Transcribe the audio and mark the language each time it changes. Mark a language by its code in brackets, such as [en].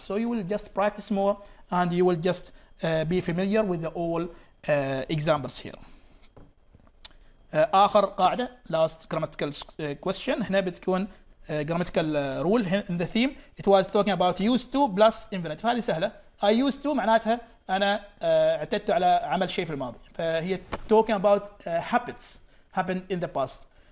[en] So you will just practice more and you will just be familiar with the all examples here. [ar] آخر قاعدة [en] last grammatical question. [ar] هنا بتكون [en] grammatical rule in the theme. It was talking about used to plus infinitive. [ar] هذه سهلة. [en] I used to [ar] معناتها أنا اعتدت على عمل شيء في الماضي. [en] فهي talking about habits happened in the past.